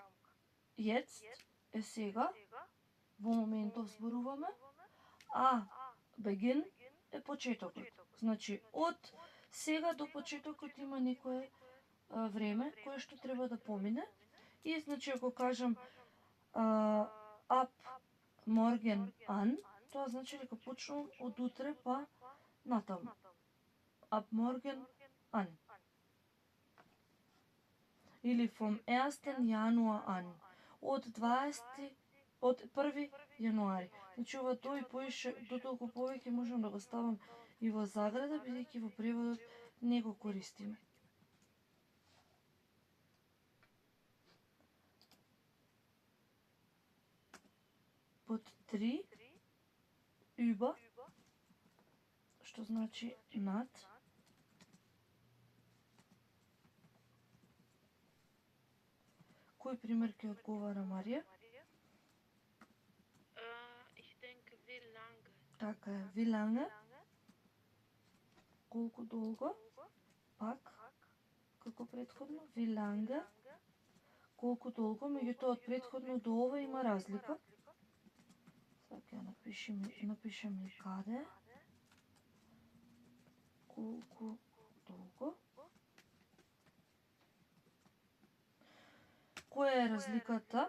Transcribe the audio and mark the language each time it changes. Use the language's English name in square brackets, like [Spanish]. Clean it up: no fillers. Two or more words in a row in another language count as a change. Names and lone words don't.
[Macedonian] Jetzt е сега, во моментов зборуваме, а begin е почетокот. Значи, од сега до почетокот има некое време кое што треба да помине. И, значи, ако кажам [German] ab morgen an, [Macedonian] тоа значи дека почнувам од утре па натаму. [German] Ab morgen an. Или vom 1. Januar an. [Macedonian] Од 1. јануари. Значи, ова до и поише, до толку повеќе можам да го ставам и во заграда, бидејќи во преводот не го користиме. Под 3, über, што значи над. Кој пример ќе одговара Марија? [German] Ich denke, wie lange? [Macedonian] Така е, [German] wie lange? [Macedonian] Колку долго? Пак, како предходно, [German] wie lange? [Macedonian] Колку долго, меѓутоа од предходно до ова има разлика. Сега ќе напишем и каде. Колку долго? Која е разликата?